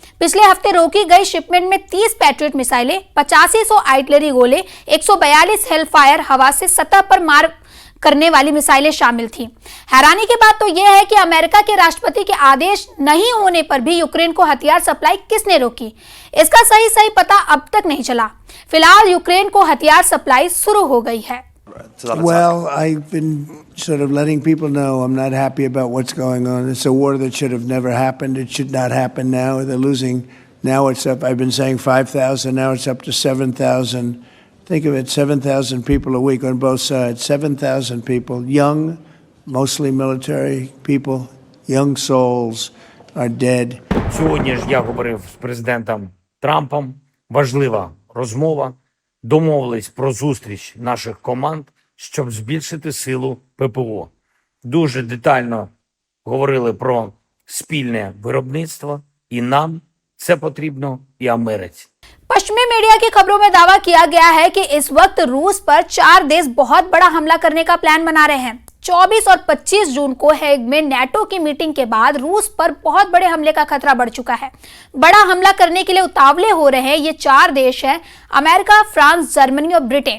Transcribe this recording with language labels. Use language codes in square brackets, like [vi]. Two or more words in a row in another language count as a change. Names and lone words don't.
[hi] पिछले हफ्ते रोकी गई शिपमेंट में 30 पैट्रियट मिसाइलें, 8500 आर्टिलरी गोले, 142 हेलफायर हवा से सतह पर मार करने वाली मिसाइलें शामिल थीं। हैरानी की बात तो यह है कि अमेरिका के राष्ट्रपति के आदेश नहीं होने पर भी यूक्रेन को हथियार सप्लाई किसने रोकी, इसका सही पता अब तक नहीं चला। फिलहाल यूक्रेन को हथियार सप्लाई शुरू हो गई है। [en] Well, I've been sort of letting people know I'm not happy about what's going on. It's a war that should have never happened. It should not happen now. They're losing. Now it's up. I've been saying 5,000. Now it's up to 7,000. Think of it, 7,000 people a week on both sides. 7,000 people, young, mostly military people, young souls are dead. [uk] Сьогодні ж я говорив з президентом Трампом. Важлива розмова. Домовились про зустріч наших команд, щоб збільшити силу ППО. Дуже детально говорили про спільне виробництво. І нам це потрібно, і Америці. [hi] पश्चिमी मीडिया की खबरों में दावा किया गया है कि इस वक्त रूस पर 4 देश बहुत बड़ा हमला करने का प्लान बना रहे हैं। 24 और 25 जून को हेग में नेटो की मीटिंग के बाद रूस पर बहुत बड़े हमले का खतरा बढ़ चुका है। बड़ा हमला करने के लिए उतावले हो रहे हैं ये 4 देश हैं, अमेरिका, फ्रांस, जर्मनी और ब्रिटेन।